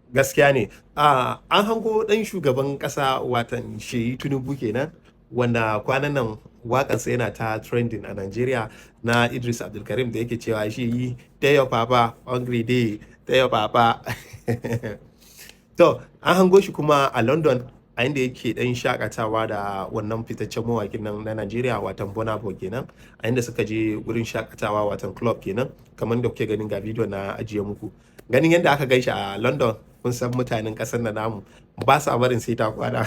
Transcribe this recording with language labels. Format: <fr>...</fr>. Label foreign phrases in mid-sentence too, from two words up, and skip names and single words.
<ha>gaskiya ne. An hango ɗan shugaban ƙasa watan Sheyi Tinubu kenan, wanda kwanan nan waƙarsa yana ta trending a Najeriya, na Idris Abdulkarim da yake cewa shi yi</ha> <en>tell your papa hungry day, tell your papa.</en> <ha>To, an hango shi kuma a London, a inda yake ɗan shakatawa da wannan fitaccen mawaƙin nan na Najeriya watan Burna Boy kenan, a inda suka je wurin shakatawa watan club kenan, kamar da kuke ganin ga bidiyon na ajiye muku. Ganin yadda aka gaishe a London, kun san mutanen ƙasar na namu ba sa barin sai ta kwana.</ha>